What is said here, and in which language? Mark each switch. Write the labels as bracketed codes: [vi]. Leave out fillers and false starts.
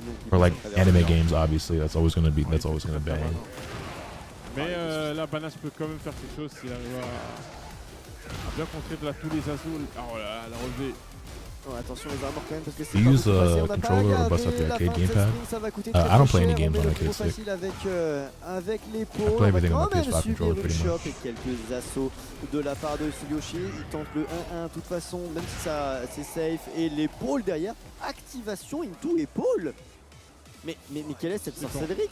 [en] Or like anime games, obviously. That's always gonna be one. [fr] Mais là, Banas peut quand même faire quelque chose s'il arrive à bien contrer de là tous les assauts. Oh là là, la relevée. Oh, attention les armures quand même parce que c'est [en] Do you use a controller or bust up the arcade gamepad? I don't play any games on arcade stick. [fr] Avec les pots, [en] I play everything on the PS5 controller pretty much. [fr] Et quelques assauts de la part de Tsuyoshi. Il tente le 1-1 de toute façon, même si ça c'est safe. Et l'épaule derrière, activation into épaule. Mais quelle est cette sorcellerie?